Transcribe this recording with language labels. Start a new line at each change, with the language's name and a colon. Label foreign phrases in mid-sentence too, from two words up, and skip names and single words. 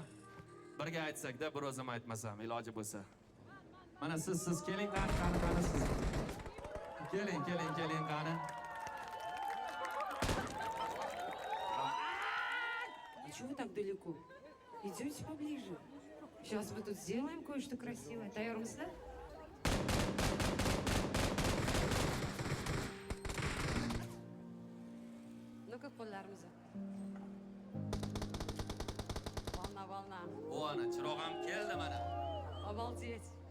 Uzbek: Birga aytsak-da, bir o'zim aytmasam iloji bo'lsa. Mana siz keling qani siz. Keling qani.
Russian: А чего вы так далеко? Идемте поближе. Сейчас мы тут сделаем кое-что красивое.
Uzbek: Даёрмысыздар? Ну-ка, qo'llarimizni.
Russian: Волна.
Uzbek: O ana chirog'im keldi mana.
Russian: Обалдеть.